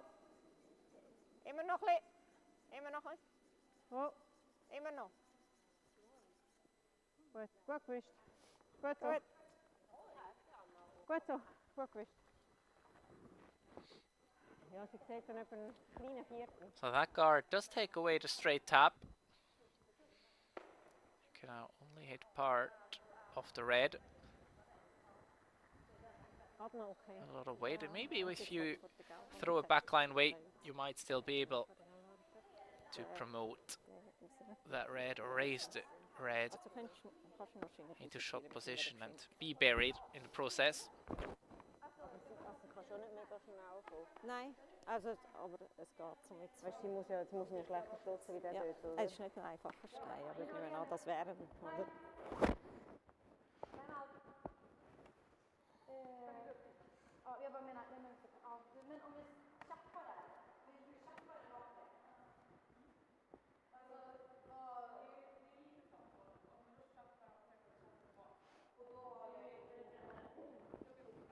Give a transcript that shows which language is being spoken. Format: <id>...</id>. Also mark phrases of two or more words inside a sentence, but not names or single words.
<de>Immer noch ein bisschen. Immer noch ein. Oh. Immer noch. Gut gewischt. Gut so. Gut. Gut so. Gut gewischt. Ja, sie sieht dann etwa einen kleinen Viertel.</de> <en>So that guard does take away the straight tap. You can now only hit part of the red. Okay. A lot of weight, and maybe if you throw a backline weight, you might still be able to promote that red or raise the red into shot position and be buried in the process.</en> <de>Nein, also, aber es geht so mit. Weißt du, sie muss ja schlechter stoßen wie der Ja, dort, oder? es ist nicht ein einfacher Stein, aber ich nehme an, das wäre oder?</de> <sv>Ja, jag bara menar, nej men, ja, men om vi tjappar det här, vi tjappar det rakt ner. Alltså, vad, det är lite sånt då, om vi då tjappar och träffar bak, och då har jag ju då bränner de det.</sv>